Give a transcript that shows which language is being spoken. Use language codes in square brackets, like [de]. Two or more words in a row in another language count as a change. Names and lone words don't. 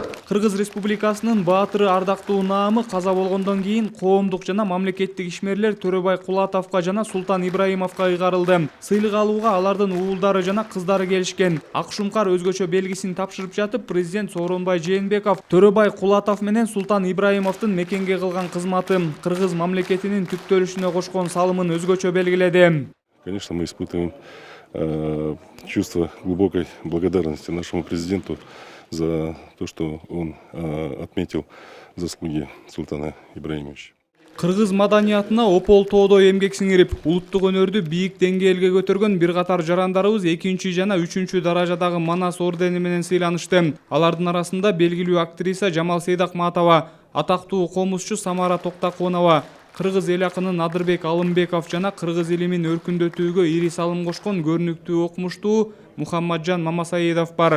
[ky] Кыргыз Республикасынын баатыры ардактуу наамы каза болгондон кийин коомдук жана мамлекеттик ишмерлер Төрөбай Кулатовго жана Султан Ибраимовго ыйгарылды. Сыйлык алууга алардын уулдары жана кыздары келишкен. Ак Шумкар өзгөчө белгисин тапшырып жатып, президент Сооронбай Жээнбеков Төрөбай Кулатов менен Султан Ибраимовдун мекенге кылган кызматы, кыргыз мамлекетинин түптөлүшүнө кошкон салымын өзгөчө белгиледи. [ru] Конечно, мы испытываем чувство глубокой благодарности нашему президенту за то, что он отметил заслуги Султана Ибраимовича. [ky] Кыргыз маданиятына опол тоодой эмгек сиңирип, улуттук өнөрдү бийик деңгээлге көтөргөн бир катар жарандарыбыз 2 жана 3 даражадагы Манас ордени менен сыйланышты. Алардын арасында белгилүү актриса Жамал Сейдакматова, атактуу комузчу Самара Токтаконова, кыргыз эл акыны Адырбек Алымбеков жана кыргыз элимин өркүндөтүүгө ири салым кошкон көрүнүктүү окумуштуу Мухаммаджан Мамасаидов бар.